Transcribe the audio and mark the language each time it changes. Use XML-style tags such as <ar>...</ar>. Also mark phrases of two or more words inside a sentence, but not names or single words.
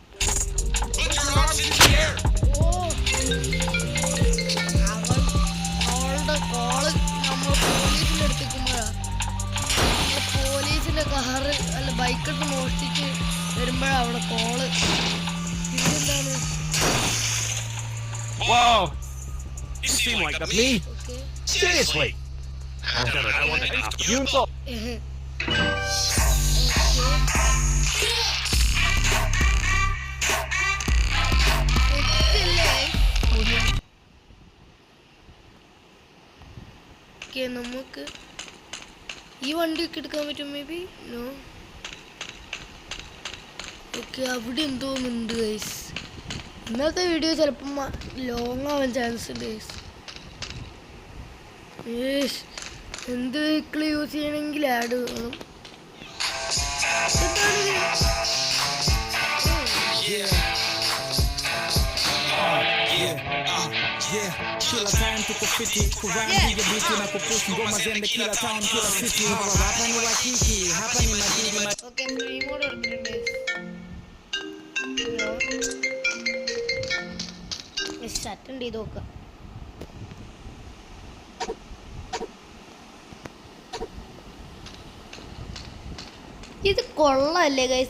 <ml>അവളുടെ കോള് നമ്മൾ പോലീസിൻ്റെ അടുത്തേക്കുമ്പോഴാണ്. പോലീസിൻ്റെ കാറ് അല്ല ബൈക്കൊക്കെ മോഷ്ടിച്ച് വരുമ്പോഴാണ് അവിടെ കോള്. ഇതെന്താണ്?</ml> <en>Whoa! You seem like a me. Seriously. I want to ask you.</en> <ml>ഓക്കെ, നമുക്ക് ഈ വണ്ടിയൊക്കെ എടുക്കാൻ പറ്റും</ml> <en>may be.</en> <ml>നോ. ഓക്കെ, അവിടെ എന്തോന്നുണ്ട് ഗൈസ്. ഇന്നത്തെ വീഡിയോ ചിലപ്പം ലോങ് ആവാൻ ചാൻസ് ഉണ്ട് ഗൈസ്. എന്ത്</ml> <en>vehicle use</en> <ml>ചെയ്യണമെങ്കിൽ ആഡ് വേണം.</ml> <sw>Kila time tuko fiti kuram juu ya biti na kupush ngoma zende kila time kila city. Hapa ni wakiki, hapa ni madini.</sw> <ml>ഓക്കെ, റീമോഡ് എടുത്തിട്ടുണ്ട്. അറ്റൻഡ് ചെയ്ത് നോക്കാം. ഇത് കൊള്ളല്ലേ ഗൈസ്?</ml>